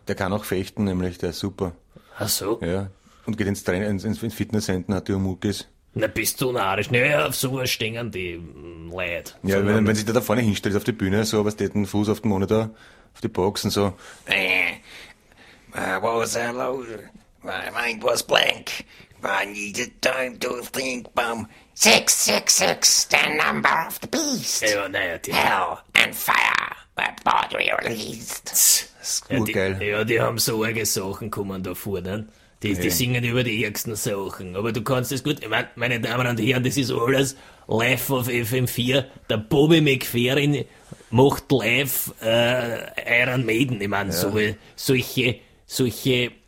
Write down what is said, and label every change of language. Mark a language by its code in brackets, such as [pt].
[de] Der kann auch fechten, nämlich, der ist super. Ach so? Ja. Und geht ins Training, ins Fitnesscenter, hat die Muckis. Na, bist du narrisch. Naja, auf sowas stehen die Leute. Ja, so wenn sich der da vorne hinstellt auf die Bühne, so, was steht den Fuß auf den Monitor, auf die Box und so. Was ist los? [en] My mind was blank. I need the time to think, Bum. 666, the number of the beast. [de] Ja, naja, die [en] Hell and fire, my body released. [de] Das ist gut, ja, geil. Ja, die haben so arge Sachen kommen da vorne. Die singen über die ärgsten Sachen. Aber du kannst es gut. Ich mein, meine Damen und Herren, das ist alles live auf FM4. Der Bobby McFerrin macht live Iron Maiden. Ich meine, ja. solche.